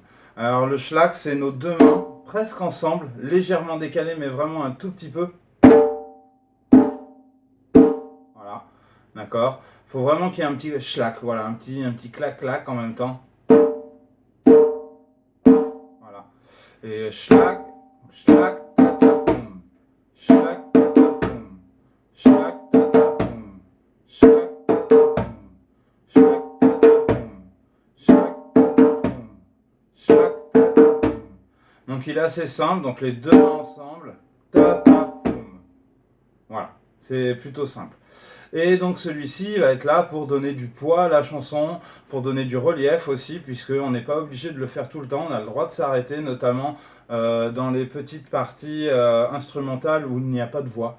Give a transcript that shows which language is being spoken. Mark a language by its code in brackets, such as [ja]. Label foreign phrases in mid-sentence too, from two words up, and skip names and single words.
[fr] Alors le schlag, c'est nos deux mains presque ensemble, légèrement décalées, mais vraiment un tout petit peu. Voilà, d'accord. Faut vraiment qu'il y ait un petit schlag, voilà, un petit clac-clac en même temps. Voilà. Et schlag, schlag, tata poum. Schlag, tata poum. Schlag, tata poum. Schlag, tata poum. Schlag, tata poum. Schlag, tata poum. Schlag, tata poum. Donc il est assez simple, donc les deux mains ensemble. Tata poum. Voilà, c'est plutôt simple. Et donc celui-ci va être là pour donner du poids à la chanson, pour donner du relief aussi, puisqu'on n'est pas obligé de le faire tout le temps, on a le droit de s'arrêter, notamment dans les petites parties instrumentales où il n'y a pas de voix.